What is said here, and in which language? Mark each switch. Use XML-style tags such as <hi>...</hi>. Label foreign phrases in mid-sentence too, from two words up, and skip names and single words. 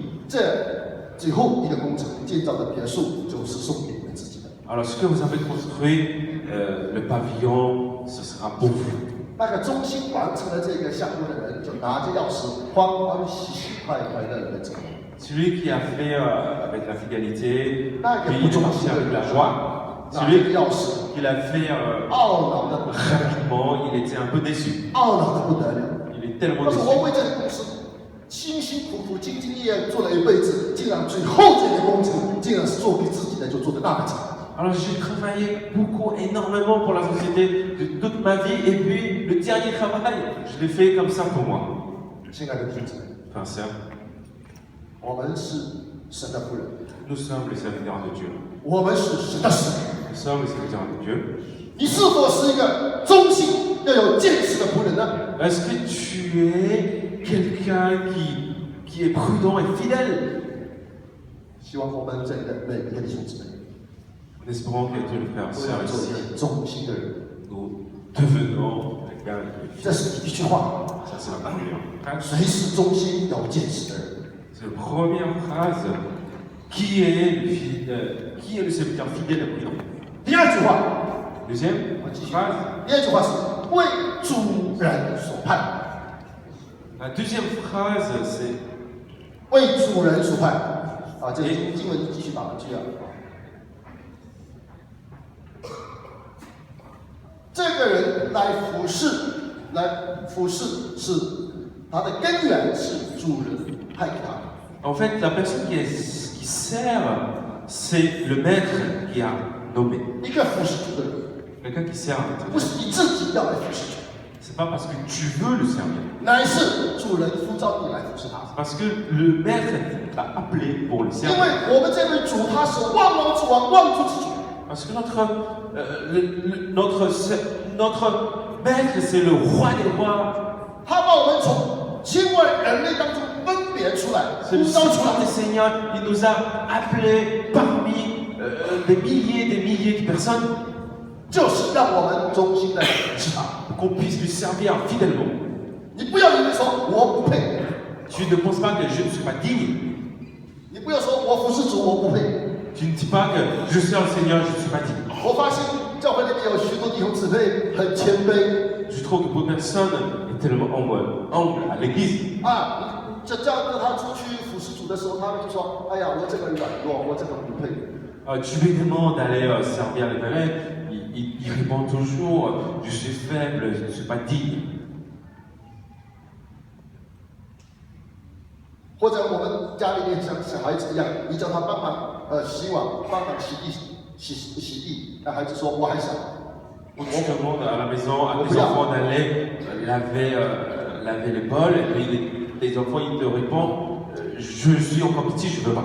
<zh>这最后一个工程建造的别墅就是送给你们自己的。</zh> <fr>Alors ce que vous avez construit, le pavillon, ce sera pour vous.</fr> <zh>那个忠心完成了这个项目的人，就拿着钥匙，欢欢喜喜、快快乐乐走。</zh> <fr>Celui qui a fait avec la fidélité, Ah, puis il est parti avec la joie.</fr> <zh>拿这</zh> <fr>Celui</fr> <zh>个钥匙，</zh> <fr>qui l'a fait</fr> <zh>懊恼的不得了，</zh> <fr>rapidement, il était un peu déçu.</fr> <zh>懊恼的不得了。</zh> <fr>Il est tellement</fr> <zh>他说：“我</zh> <fr>déçu.</fr> <zh>为这个公司辛辛苦苦、兢兢业业做了一辈子，竟然最后这个工程竟然是做给自己的，就做的那么差。”</zh> <fr>Alors j'ai travaillé beaucoup, énormément pour la société de toute ma vie, et puis le dernier travail, je l'ai fait comme ça pour moi.</fr> <zh>亲爱的弟兄姊妹，</zh> <fr>Frères et sœurs,</fr> <zh>我们是神的仆人，</zh> <fr>nous sommes les serviteurs de Dieu.</fr> <zh>我们是神的使者。</zh> <fr>Nous sommes les serviteurs de Dieu.</fr> <zh>你是否是一个忠心要有见识的仆人呢？</zh> <fr>Est-ce que tu es quelqu'un qui est prudent et fidèle?</fr> <zh>希望我们这里的每一个弟兄姊妹</zh> <fr>En espérant que tous les frères et</fr> <zh>都</zh> <fr>sœurs</fr> <zh>要做一</zh> <fr>ici,</fr> <zh>个忠心的人。</zh> <fr>nous devenons quelqu'un qui est</fr> <zh>这</zh> <fr>fidèle.</fr> <zh>是第一句话，</zh> <fr>Ça, c'est la première phrase.</fr> <zh>谁是忠心有见识的人？</zh> <fr>C'est la première phrase. Qui est le serviteur fidèle et prudent?</fr> <zh>第二句话，</zh> <fr>Deuxième phrase.</fr> <zh>第二句话是为主人所派，</zh> <fr>La deuxième phrase, c'est</fr> <zh>为主人所派。啊，这个经文继续打回去啊。这个人来服侍是他的根源是主人派给他的。</zh> <fr>en fait la personne qui sert, c'est le maître qui a nommé.</fr> <zh>一个服侍主的人，</zh> <fr>Quelqu'un qui sert,</fr> <zh>不是你自己要来服侍主，</zh> <fr>c'est pas parce que tu veux le servir,</fr> <zh>乃是主人呼召你来服侍他。</zh> <fr>c'est parce que le maître t'a appelé pour le</fr> <zh>因</zh> <fr>servir.</fr> <zh>为我们这位主他是万王之王，万主之主。</zh> <fr>Parce que notre maître, c'est le roi des rois.</fr> <zh>他把我们从千万人类当中分别出来，</zh> <fr>C'est le</fr> <zh>呼召出</zh> <fr>Seigneur</fr> <zh>来</zh> <fr>des。Seigneurs. Il nous a appelés parmi des milliers de personnes</fr> <zh>就是让我们忠心的服侍他。</zh> <fr>pour qu'on puisse lui servir fidèlement.</fr> <zh>你不要以为说我不配，</zh> <fr>Tu ne penses pas que je ne suis pas digne.</fr> <zh>你不要说我服侍主我不配。</zh> <fr>Tu ne dis pas que je sers le Seigneur, je ne suis pas digne.</fr> <zh>我发现教会里面有许多弟兄姊妹很谦卑</zh> <fr>Je trouve que beaucoup de personnes est tellement humble à l'église.</fr> <zh>啊，这样让他出去服侍主的时候，他们就说：“哎呀，我这个软弱，我这个不配。</zh> <fr>Tu lui demandes d'aller servir les malins, il répond toujours je suis faible, je ne suis pas digne. ”</fr> <zh>或者我们家里面像小孩子一样，你叫他帮忙洗碗，帮忙洗地，那孩子说：“我还小。”</zh> <fr>Ou tu demandes à la maison à tes enfants d'aller laver les bols, et puis les enfants ils te répondent je suis encore petit, je ne veux pas.</fr>